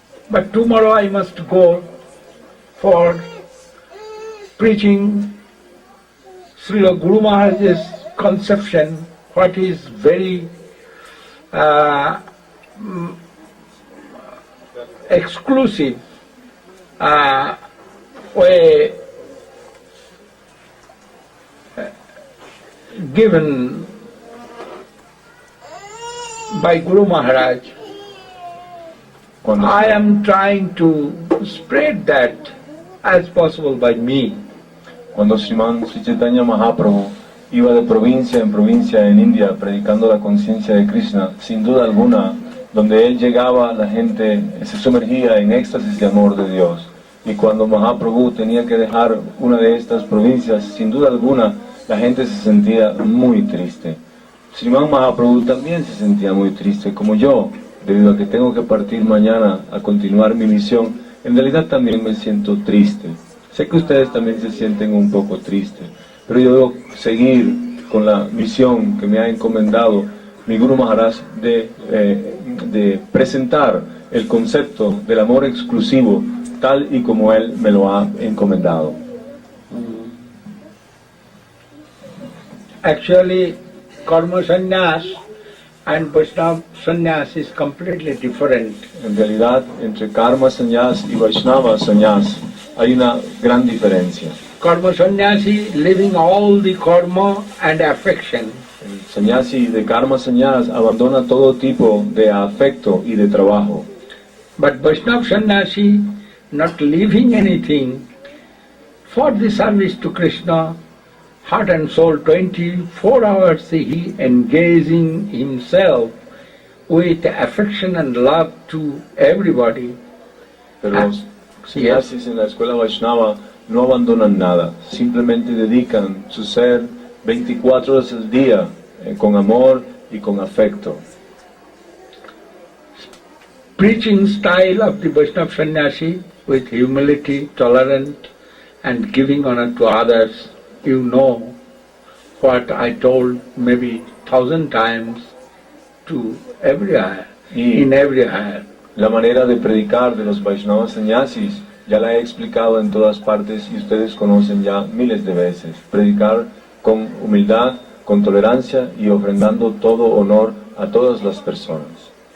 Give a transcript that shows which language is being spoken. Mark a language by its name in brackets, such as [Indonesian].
[English] But tomorrow I must go for preaching Srila Guru Maharaja's conception, what is very exclusive way given by Guru Maharaj. I am trying to spread that as possible by me. [Spanish] Cuando Sriman Sri Chaitanya Mahaprabhu iba de provincia en provincia en India predicando la conciencia de Krishna, sin duda alguna, donde él llegaba la gente se sumergía en éxtasis de amor de Dios. Y cuando Mahaprabhu tenía que dejar una de estas provincias, sin duda alguna, la gente se sentía muy triste. Sriman Mahaprabhu también se sentía muy triste, como yo, debido a que tengo que partir mañana a continuar mi misión. En realidad también me siento triste. Sé que ustedes también se sienten un poco tristes, pero yo debo seguir con la misión que me ha encomendado mi Guru Maharaj de presentar el concepto del amor exclusivo tal y como él me lo ha encomendado. [English] Actually, Karma Sannyas and Vaishnava Sannyas is completely different. [Spanish] En realidad, entre Karma Sannyas y Vaishnava Sannyas hay una gran diferencia. [English] Karma Sannyasi leaving all the karma and affection. [Spanish] El sannyasi de Karma Sannyas abandona todo tipo de afecto y de trabajo. [English] But Vaishnava Sannyasi not leaving anything for the service to Krishna, heart and soul, 24 hours he engaging himself with affection and love to everybody. [Spanish] Pero los sannyasis en la escuela Vaishnava no abandonan nada, simplemente dedican su ser 24 horas al día con amor y con afecto. [English] Preaching style of the Vaishnava Sannyasi with humility, tolerance and giving honor to others, you know what I told maybe 1,000 times to everywhere, [Spanish] Y [English] in everywhere. [Spanish] la manera de predicar de los Vaishnavas sannyasis ya la he explicado en todas partes y ustedes conocen ya miles de veces. Predicar con humildad, con tolerancia y ofrendando todo honor a todas las personas.